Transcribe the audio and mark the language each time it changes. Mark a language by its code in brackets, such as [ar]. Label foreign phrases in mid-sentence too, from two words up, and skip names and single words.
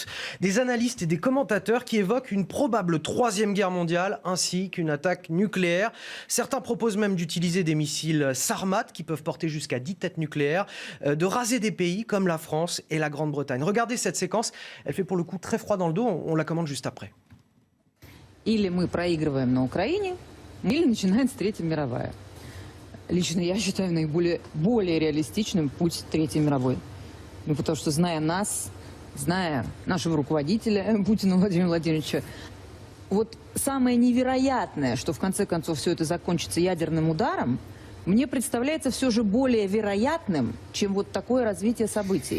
[fr] Des analystes et des commentateurs qui évoquent une probable troisième guerre mondiale, ainsi qu'une attaque nucléaire. Certains proposent même d'utiliser des missiles Sarmat, qui peuvent porter jusqu'à 10 têtes nucléaires, de raser des pays comme la France et la Grande-Bretagne. Regardez cette séquence, elle fait pour le coup très froid dans le dos, on la commente juste après. [ru] Или мы проигрываем на Украине, или начинается Третья мировая. Лично я считаю более реалистичным путь Третьей мировой. Ну, потому что, зная нас, зная нашего руководителя Путина Владимира Владимировича, вот самое невероятное, что в конце концов все это закончится ядерным ударом, мне представляется все же более вероятным, чем вот такое развитие событий.